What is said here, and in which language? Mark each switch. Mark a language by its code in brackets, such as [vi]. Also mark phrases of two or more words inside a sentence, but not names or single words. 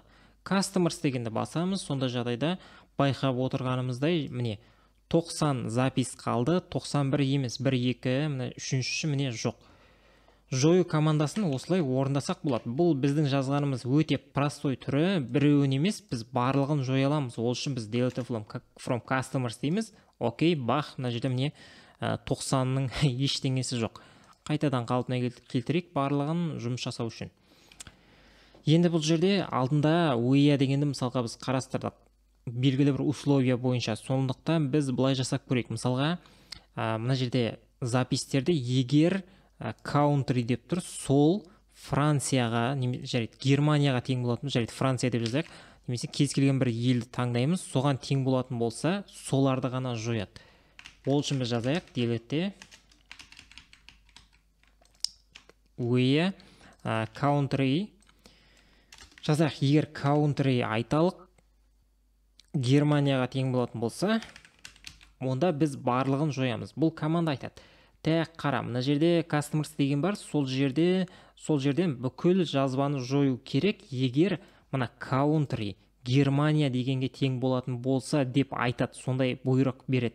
[kk] Customers дегенді басамыз, сонда жағдайда байқап отырғанымыздай міне 90 запис қалды, 91 емес, 1-2, міне үшіншісі міне жоқ. Жою командасын осылай орындасақ болады. Бұл біздің жазғанымыз өте простой түрі, біреуін емес, біз барлығын жоя аламыз. Ол үшін біз [en] delete from customers [kk] дейміз. Окей, бах, мына жерде міне 90-ның ештеңесі жоқ. Қайтадан қалпына келтірейік барлығын жұмыс жасау үшін. Енді бұл жерде алдында where дегенді мысалға біз қарастырдық. Белгілі бір условия бойынша. Сондықтан біз былай жасап көрейік. Мысалға, мына жерде запистерді егер country деп тұр, сол Францияға, жарайды, Германияға тең болатын, жарайды, Франция деп жазайық. Немесе кез келген бір елді таңдаймыз, соған тең болатын болса, соларды ғана жояды. Ол үшін біз жазайық, [en] delete where country [kk] жазайық. Егер country айталық Германияға тең болатын болса, онда біз барлығын жоямыз. Бұл команда айтады. Тәк қара, мына жерде customers деген бар, сол жерден бүкіл жазбаны жою керек, егер мына country Германия дегенге тең болатын болса деп айтады, сондай бұйрық береді.